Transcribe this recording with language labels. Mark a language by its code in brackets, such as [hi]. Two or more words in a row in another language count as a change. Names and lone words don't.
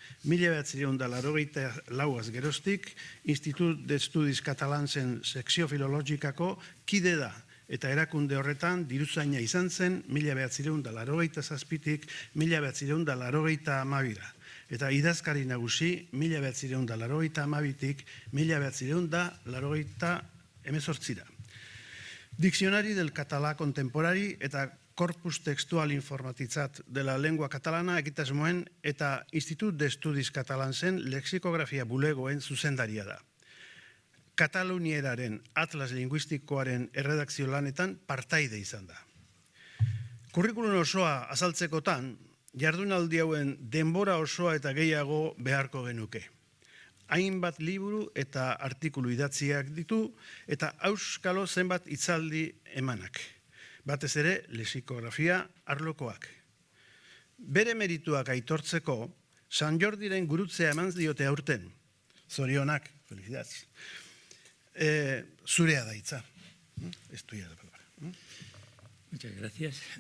[eu] 1984 geroztik, Institut d'Estudis Catalansen sekzio filologikako kide da, eta erakunde horretan diruzaina izan zen 1987tik 1992. Eta idazkari nagusi 1982tik 1988. Diccionari del català contemporari eta corpus textual informatitzat de la lengua catalana egitasmoen eta Institut d'Estudis Catalansen lexikografia bulegoen zuzendaria da. Katalunieraren atlas linguistikoaren erredakzio lanetan partaide izan da. Kurrikulum osoa azaltzekotan, jardunaldi hauen denbora osoa eta gehiago beharko genuke. Hainbat liburu eta artikulu idatziak ditu eta auskalo zenbat hitzaldi emanak. Batez ere, lexikografia arlokoak. Bere merituak aitortzeko, San Jordiren gurutzea eman diote aurten. Zorionak, felicidades. Zurea da hitza. [es] Ez tuya la palabra. Muchas gracias.